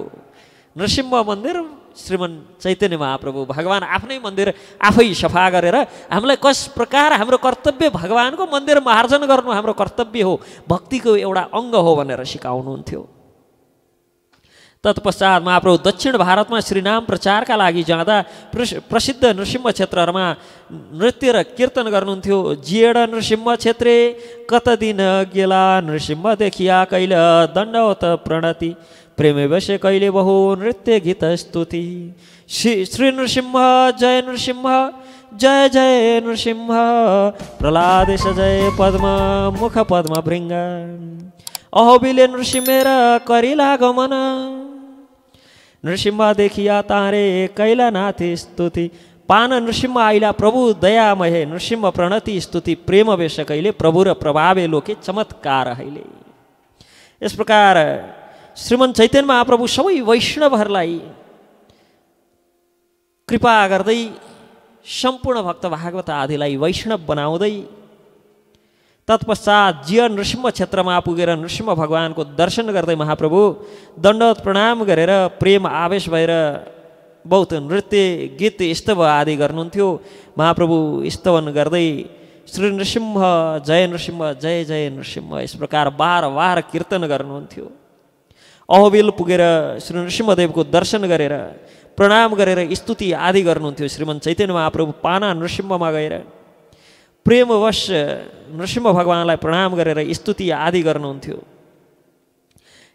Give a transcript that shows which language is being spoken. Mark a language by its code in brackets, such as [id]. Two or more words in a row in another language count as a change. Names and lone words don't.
[ne] नृसिंह मन्दिर श्रीमन् चैतन्य महाप्रभु भगवान आफ्नै मन्दिर आफै सफा गरेर हामीलाई कस प्रकार हाम्रो कर्तव्य भगवानको मन्दिर मार्जन गर्नु हाम्रो कर्तव्य हो, भक्तिको एउटा अङ्ग हो भनेर सिकाउनुहुन्थ्यो। तत्पश्चात महाप्रभु दक्षिण भारतमा श्रीनाम प्रचारका लागि जाँदा प्रसिद्ध नृसिंह क्षेत्रहरूमा नृत्य र कीर्तन गर्नुहुन्थ्यो। [bn] জিএড নৃসিংহ ক্ষেত্রে কত দিন গেলা নৃসিংহ দেখিয়া কৈল দণ্ডবত প্রণতি প্রেমে বশে কৈলে বহু নৃত্য গীত স্তুতি শ্রী নৃসিংহ জয় নৃসিংহ জয় জয় নৃসিংহ প্রহ্লাদ জয় পদ্ম মুখ পদ্ম ভৃঙ্গ অহোবিলে নৃসিংহের করিলা গমন নৃসিংহ দেখিয়া তারে কৈলানাথী স্তুতি পান নৃসিংহ আইলা প্রভু দয়াময় নৃসিংহ প্রণতি স্তুতি প্রেম বেশ কৈলে প্রভু র প্রভাবে লোকে চমৎকার হৈলে। [ne] यस प्रकार श्रीमन् चैतन्य महाप्रभु सबै वैष्णवहरूलाई कृपा गर्दै सम्पूर्ण भक्त भागवत आदिलाई वैष्णव बनाउँदै तत्पश्चात जिय नृसिंह क्षेत्रमा पुगेर नृसिंह भगवानको दर्शन गर्दै महाप्रभु दण्डवत प्रणाम गरेर प्रेम आवेश भएर बहुत नृत्य गीत स्तव आदि गर्नुहुन्थ्यो। महाप्रभु स्तवन गर्दै श्री नृसिंह जय जय नृसिंह यस प्रकार बार बार कीर्तन गर्नुहुन्थ्यो। अहोबिल पुगेर श्री नृसिंहदेवको दर्शन गरेर प्रणाम गरेर स्तुति आदि गर्नुहुन्थ्यो। श्रीमन् चैतन्य महाप्रभु पाना नृसिंहमा गएर प्रेमवश नृसिंह भगवानलाई प्रणाम गरेर स्तुति आदि गर्नुहुन्थ्यो।